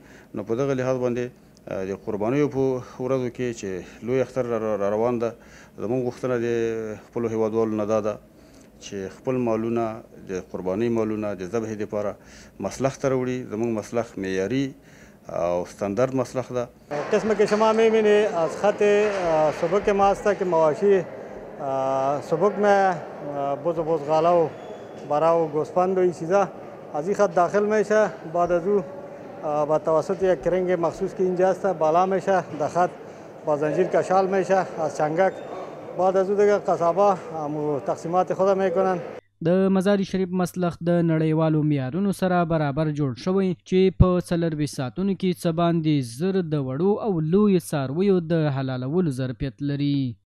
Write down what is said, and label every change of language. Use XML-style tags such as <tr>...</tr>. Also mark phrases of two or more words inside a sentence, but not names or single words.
<ps>نو په دغه لحاظ باندې د قربانیو په ورځو کې چې لوی اختر را روان ده، زموږ غوښتنه د خپلو هیوادوالو نه دا ده چې خپل مالونه د قربانۍ مالونه د ذبح دپاره مسلخ ته راوړي. زموږ مسلخ معیاري او استاندارد مسلخ ده.</ps> <fa>قسم که شما می‌بینید از خط سبک ما است که مواشی سبک में بزغاله و برا و گوسفند و این چیزا از این خط داخل میشه، بعد از او با توسط یک کرنگ مخصوص که اینجا است بالا میشه، در خط با زنجیر کشال میشه از چنگک، بعد از او دیگه قصابا تقسیمات خود میکنن.</fa> <ps>د مزار شریف مسلخ د نړیوالو معیارونو سره برابر جوړ شوی چې په 24 ساعتونو کې څه باندې 1000 د وړو او لوی څارویو د حلالولو ظرفیت لري.</ps>